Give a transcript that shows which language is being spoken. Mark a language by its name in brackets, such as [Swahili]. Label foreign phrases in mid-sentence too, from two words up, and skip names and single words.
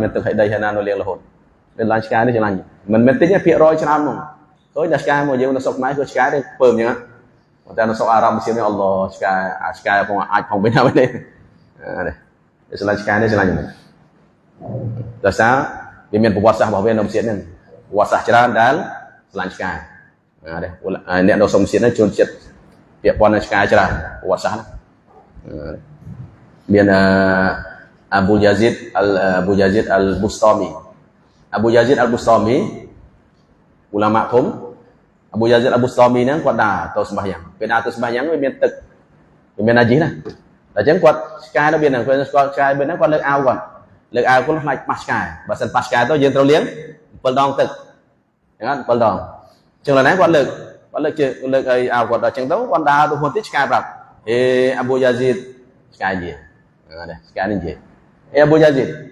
[Khmer] មានទឹកហើយដីហើយណានៅលៀងរហូតពេលឡើងឆ្កែនេះឆ្លាញ់មិនមែនតិចទេភាគរយច្រើនហ្មងឃើញតែឆ្កែមកយើងនៅស្រុកខ្មែរគឺឆ្កែទេពើមអញ្ចឹងតែនៅស្រុកអារ៉ាប់មុស្លីមនេះអល់ឡោះឆ្កែផងអាចផងវិញហើយនេះឆ្លាញ់ឆ្កែនេះឆ្លាញ់ដោយសារវាមានប្រវត្តិសាស្ត្ររបស់វានៅមុស្លីមហ្នឹងប្រវត្តិសាស្ត្រច្រើនដែលឆ្លាញ់ឆ្កែអ្នកនៅសុំមុស្លីមហ្នឹងជួនចិត្តពាក់ព័ន្ធនឹងឆ្កែច្រើនប្រវត្តិសាស្ត្រ មាន Abu Yazid al-Bustami ulama ធំ Abu Yazid al-Bustami ហ្នឹងគាត់ដើរទៅសម្បះយ៉ាងពេលដើរទៅសម្បះយ៉ាង វាមានទឹកវាមានណាជីណាតែអញ្ចឹងគាត់ឆ្កែនៅវាហ្នឹងគាត់ឆ្កែវាហ្នឹងគាត់លើកអាវគាត់ខ្លាចប៉ះឆ្កែបើសិនប៉ះឆ្កែទៅយើងត្រូវលាង7ដងទឹកអញ្ចឹង7ដងអញ្ចឹងឡើយណាគាត់លើកឲ្យអាវគាត់ដល់អញ្ចឹងទៅគាត់ដើរទៅហួនទីឆ្កែប្រាប់ហេ Abu Yazid ឆ្កែនិយាយឆ្កែនេះនិយាយAbu Yazid